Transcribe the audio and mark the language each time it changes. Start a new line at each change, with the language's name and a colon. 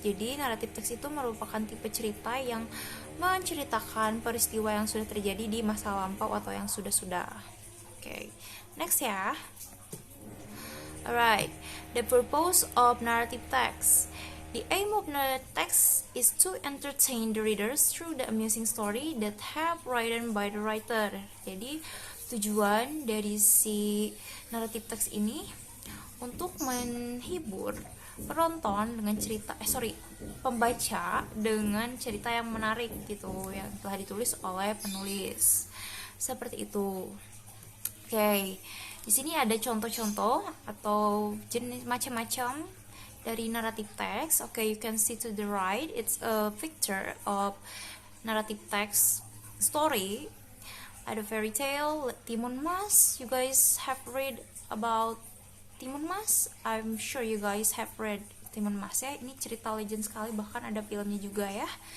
Indonesian: Jadi narrative text itu merupakan tipe cerita yang menceritakan peristiwa yang sudah terjadi di masa lampau atau yang sudah-sudah.
English: Okay, next ya. Alright, the purpose of narrative text. The aim of narrative text is to entertain the readers through the amusing story that have written by the writer.
Indonesian: Jadi tujuan dari si narrative text ini untuk menghibur penonton dengan pembaca dengan cerita yang menarik gitu, yang telah ditulis oleh penulis. Seperti itu. Oke, di sini ada contoh-contoh atau jenis macam-macam dari narrative text.
English: Okay, you can see to the right, it's a picture of narrative text story. Ada fairy tale, Timun Mas. You guys have read about Timun Mas? I'm sure you guys have read Timun Mas ya.
Indonesian: Ini cerita legend sekali, bahkan ada filmnya juga ya.